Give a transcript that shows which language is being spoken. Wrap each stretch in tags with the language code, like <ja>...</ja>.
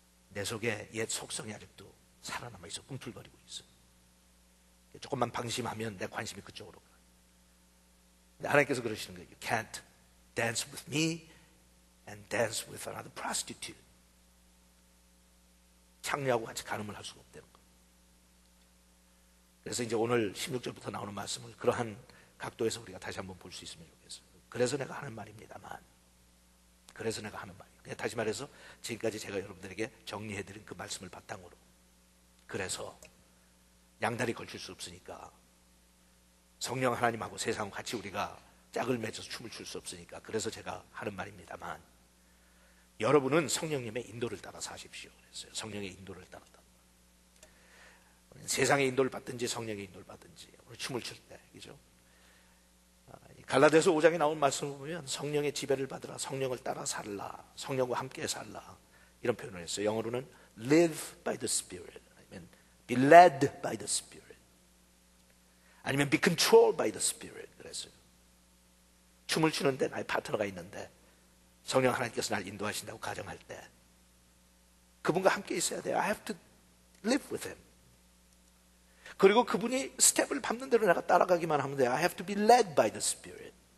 <ko>내 속에 옛 속성이 아직도 살아남아 있어. 꿈틀거리고 있어. 조금만 방심하면 내 관심이 그쪽으로 가요. 근데 하나님께서 그러시는 거예요.</ko> <en>You can't dance with me and dance with another prostitute.</en> <ko>창녀하고 같이 간음을 할 수가 없다는 거예요. 그래서 이제 오늘 16절부터 나오는 말씀을 그러한 각도에서 우리가 다시 한번 볼 수 있으면 좋겠어요. 그래서 내가 하는 말입니다만, 그래서 내가 하는 말이에요. 다시 말해서 지금까지 제가 여러분들에게 정리해드린 그 말씀을 바탕으로, 그래서 양다리 걸칠 수 없으니까, 성령 하나님하고 세상과 같이 우리가 짝을 맺어서 춤을 출 수 없으니까, 그래서 제가 하는 말입니다만, 여러분은 성령님의 인도를 따라 사십시오. 그랬어요. 성령의 인도를 따라. 세상의 인도를 받든지 성령의 인도를 받든지 우리 춤을 출 때, 그죠? 갈라디아서 5장에 나온 말씀을 보면 성령의 지배를 받으라, 성령을 따라 살라, 성령과 함께 살라, 이런 표현을 했어요. 영어로는</ko> <en>live by the Spirit, 아니면 be led by the Spirit, 아니면 be controlled by the Spirit.</en> <ko>그랬어요. 춤을 추는데 나의 파트너가 있는데 성령 하나님께서 날 인도하신다고 가정할 때 그분과 함께 있어야 돼요.</ko> <en>I have to live with him.</en> <ko>그리고 그분이 스텝을 밟는 대로 내가 따라가기만 하면 돼요.</ko> <en>I have to be led by the Spirit.</en>